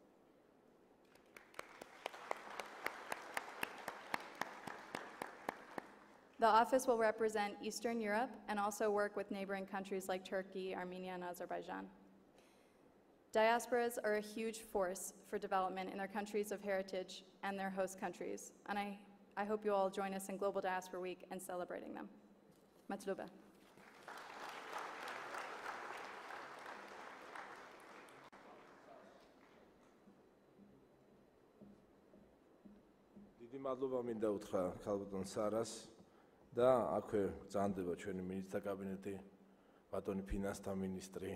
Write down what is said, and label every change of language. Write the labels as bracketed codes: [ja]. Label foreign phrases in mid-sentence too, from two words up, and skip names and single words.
[en] The office will represent Eastern Europe and also work with neighboring countries like Turkey, Armenia, and Azerbaijan. Diasporas are a huge force for development in their countries of heritage and their host countries, and I hope you all join us in Global Diaspora Week and celebrating them. [ka] Matluba. დიდი მადლობა მინდა უთხრა ქალბატონ სარას და აქვე წანდება ჩვენი მინისტრთა კაბინეტი, ბატონი ფინანსთა მინისტრი,